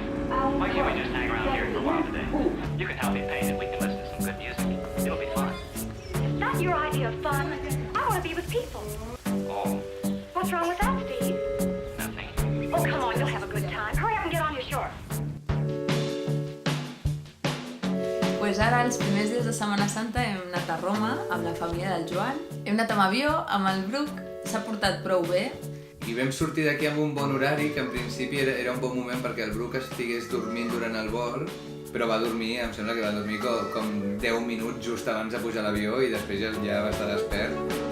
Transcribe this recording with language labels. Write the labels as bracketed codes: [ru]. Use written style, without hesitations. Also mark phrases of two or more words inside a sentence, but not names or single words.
[en] Why can't we just hang around here for a while today? You can help me paint and we can listen to some good music. It'll be fun. Is that your idea of fun? I want to be with people. Oh, What's wrong with that, Steve? nothing. Oh, come on, you'll have a good time. Hurry up and get on your shorts. [ca] Pues ara, els primers dies de Setmana Santa, hem anat a Roma amb la família del Joan. Hem anat amb avió, amb el Bruc, s'ha portat prou bé. I vam sortir d'aquí amb un bon horari, que en principi era un bon moment perquè el Bruc estigués dormint durant el vol, però va dormir, em sembla que va dormir com 10 minuts just abans de pujar a l'avió i després ja va estar despert.